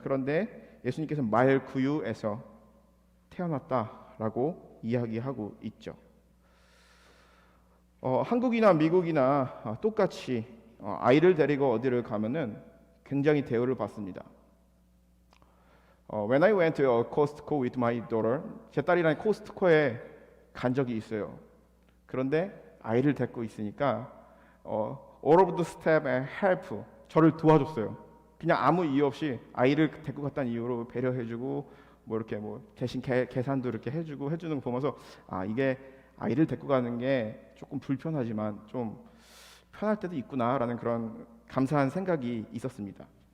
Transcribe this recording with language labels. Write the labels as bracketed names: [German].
[Korean] 그런데 예수님께서 말구유에서 태어났다라고 이야기하고 있죠. 한국이나 미국이나 똑같이 아이를 데리고 어디를 가면은 굉장히 대우를 받습니다. [English] When I went to Costco with my daughter, [Korean] 제 딸이랑 코스트코에 간 적이 있어요. 그런데 아이를 데리고 있으니까 [English] all of the staff and help, [Korean] 저를 도와줬어요. 그냥 아무 이유 없이 아이를 데리고 갔다는 이유로 배려해주고 뭐 이렇게 뭐 대신 계산도 이렇게 해주고 해주는 거 보면서 이게 아이를 데리고 가는 게 조금 불편하지만 좀 편할 때도 있구나라는 그런 감사한 생각이 있었습니다.